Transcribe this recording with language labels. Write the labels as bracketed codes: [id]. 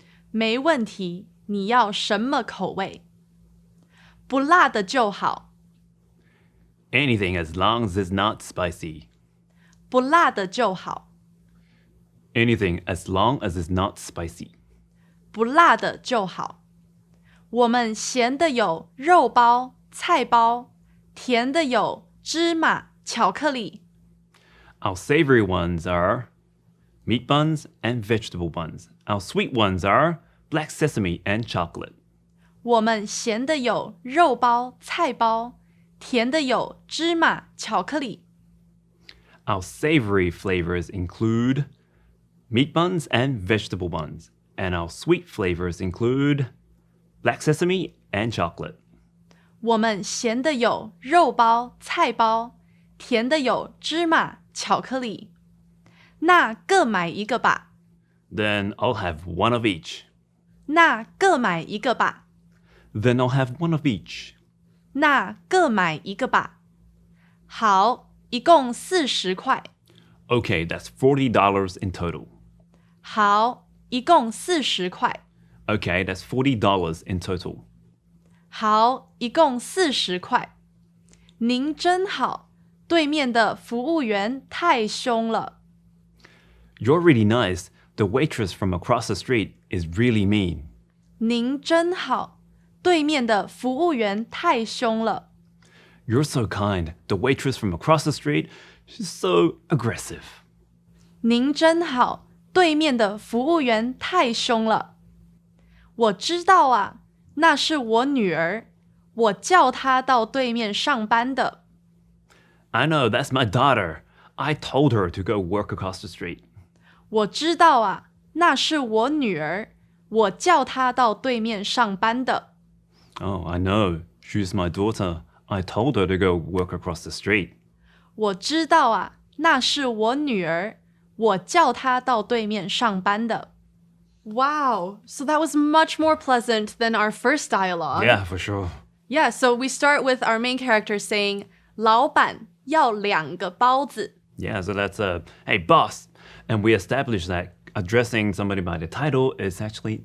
[zh] 没问题，你要什么口味？不辣的就好。 [en] Anything as long as it's not spicy. [zh] 不辣的就好。 [en] Anything as long as it's not spicy. [zh] 不辣的就好。我们咸的有肉包、菜包，甜的有芝麻巧克力。 [en] Our savory ones are meat buns and vegetable buns. Our sweet ones are black sesame and chocolate. [zh] 我们咸的有肉包、菜包，甜的有芝麻巧克力。 [en] Our savory flavors include meat buns and vegetable buns. And our sweet flavors include black sesame and chocolate. [zh] 我们咸的有肉包、菜包，甜的有芝麻巧克力。那各买1个吧。 [en] Then I'll have 1 of each. [zh] 那各买1个吧。 [en] Then I'll have 1 of each. [zh] 那各买1个吧。好，一共40块。 [en] Okay, that's $40 in total. [zh] 好，一共40块。 [en] Okay, that's $40 in total. [zh] 好，一共40块。您真好，对面的服务员太凶了。 [en] You're really nice. The waitress from across the street is really mean. [zh] 您真好，对面的服务员太凶了。 [en] You're so kind. The waitress from across the street, she's so aggressive. [zh] 您真好，对面的服务员太凶了。我知道啊，那是我女儿，我叫她到对面上班的。 [en] I know, that's my daughter. I told her to go work across the street. [zh] 我知道啊，那是我女儿，我叫她到对面上班的。 [en] Oh, I know. She's my daughter. I told her to go work across the street. [zh] 我知道啊，那是我女儿，我叫她到对面上班的。 [en] Wow, so that was much more pleasant than our first dialogue. Yeah, for sure. Yeah, so we start with our main character saying, [zh] 老板要2个包子。 [en] Yeah, so that's hey boss, and we established that addressing somebody by the title is actually